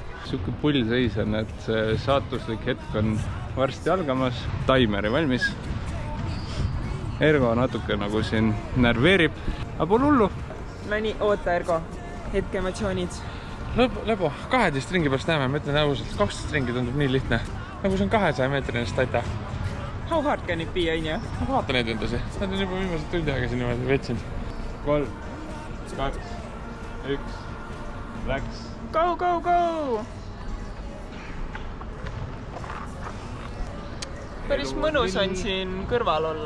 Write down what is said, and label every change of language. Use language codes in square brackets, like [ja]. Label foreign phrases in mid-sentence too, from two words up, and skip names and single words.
[et] Suke pull seis on, et see saatuslik hetk on varsti algamas. Taimeri valmis. Ergo natuke nagu siin närveerib. Aga pole hullu. No nii, oota Ergo. Hetke emotsioonid. Lebo, 12 ringi pärast näeme, ma ütlen ausalt. 12 ringi tundub nii lihtne. Nagu see on 200 meetrine stata. [en] How hard can it be, [et] on ju? Ma vaata neid endasi. Nad on juba viimased tundi aega siin niimoodi vetsinud. 3, 2, 1, läks. [en] Go, go, go! [et] Päris mõnus on siin kõrval olla.